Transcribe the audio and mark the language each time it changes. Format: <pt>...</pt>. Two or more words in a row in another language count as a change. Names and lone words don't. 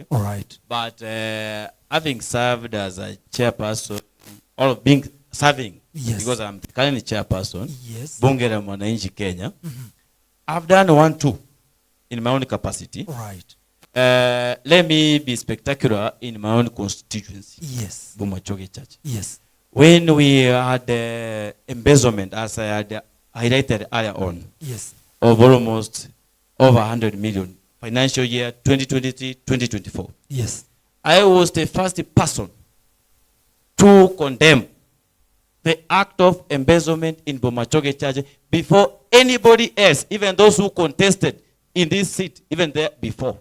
<en>But having served as a chairperson, or being serving, because I'm currently chairperson, Bunge la Mwananchi Kenya, I've done 1-2 in my own capacity. Let me be spectacular in my own constituency. Bomachoge Chache. When we had embezzlement, as I had highlighted earlier on, of almost over 100 million, financial year 2023-2024. I was the first person to condemn the act of embezzlement in Bomachoge Chache before anybody else, even those who contested in this seat, even there before.</en>